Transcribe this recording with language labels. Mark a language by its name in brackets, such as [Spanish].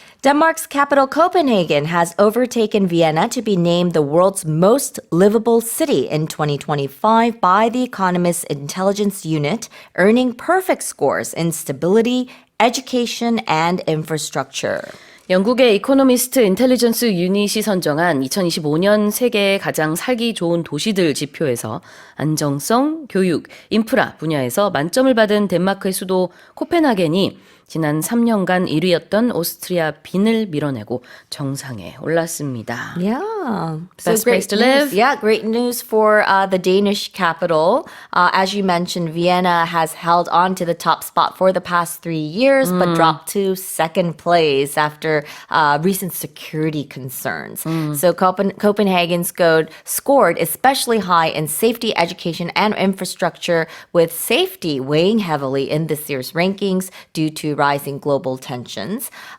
[English] Denmark's capital Copenhagen has overtaken Vienna to be named the world's most livable city in 2025 by the Economist's intelligence unit, earning perfect scores in stability, education, and infrastructure. [Korean] 영국의 이코노미스트 인텔리전스 유닛이 선정한 2025년 세계 가장 살기 좋은 도시들 지표에서 안정성, 교육, 인프라 분야에서 만점을 받은 덴마크의 수도 코펜하겐이 지난 3년간 1위였던 오스트리아 빈을 밀어내고 정상에 올랐습니다. [English] Yeah. Best place to live. Yeah, great news for the Danish capital. As you mentioned, Vienna has held on to the top spot for the past 3 years, but dropped to second place after recent security concerns. So Copenhagen scored especially high in safety, education, and infrastructure, with safety weighing heavily in this year's rankings due to rising global tensions.